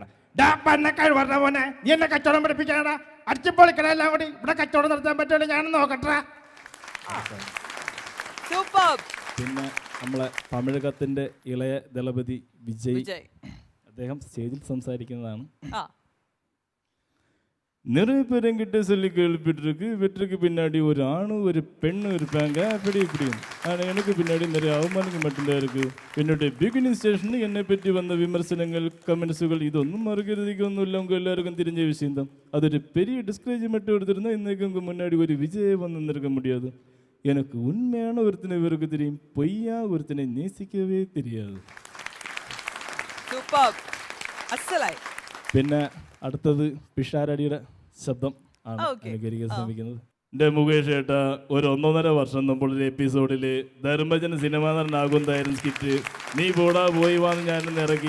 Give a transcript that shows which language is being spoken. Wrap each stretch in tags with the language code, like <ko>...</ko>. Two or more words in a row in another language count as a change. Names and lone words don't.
<ml>കഴിവറ മോനെ, നീ എന്നെ കച്ചവടം പഠിപ്പിക്കാനാ? അടിച്ചു പൊളിക്കണെല്ലാം കൂടി ഇവിടെ കച്ചവടം നടത്താൻ പറ്റുമല്ലോ, ഞാൻ നോക്കട്ടെ. പിന്നെ നമ്മളെ തമിഴകത്തിന്റെ ഇളയ ദളപതി വിജയ്, അദ്ദേഹം സ്റ്റേജിൽ സംസാരിക്കുന്നതാണ്.</ml> <ta>நிறைய பேருங்கிட்ட சொல்லி கேள்விப்பட்டிருக்கு, வெற்றிக்கு பின்னாடி ஒரு ஆணு ஒரு பெண்ணு இருப்பாங்க அப்படி இப்படின்னு. ஆனால் எனக்கு பின்னாடி நிறைய அவமானங்கள் மட்டும்தான் இருக்குது. என்னுடைய பிகினிங் ஸ்டேஷனில் என்னை பற்றி வந்த விமர்சனங்கள், கமெண்ட்ஸுகள் இதொന്നും மறுக்கிறதுக்கு ஒன்றும் இல்லை. உங்கள் எல்லாருக்கும் தெரிஞ்ச விஷயம்தான். அது ஒரு பெரிய டிஸ்கரேஜ்மெண்ட் எடுத்திருந்தால் இன்றைக்கு உங்கள் முன்னாடி ஒரு விஜயை வந்து நிற்க முடியாது. எனக்கு உண்மையான ஒருத்தனை இவருக்கு தெரியும், பொய்யா ஒருத்தனை நேசிக்கவே தெரியாது.</ta> <ml>പിന്നെ അടുത്തത് പിഷാരടിയുടെ ശബ്ദം ആണ് അനുകരിക്കാൻ ശ്രമിക്കുന്നത്. എൻ്റെ മുകേഷ് ഏട്ടാ, ഒരു 1.5 വർഷം മുമ്പുള്ളൊരു എപ്പിസോഡിൽ ധർമ്മജൻ സിനിമാ നടനാകുന്നതായിരുന്നു സ്കിറ്റ്. നീ പോടാ പോയി വാന്ന് ഞാനൊന്ന് ഇറക്കി.</ml>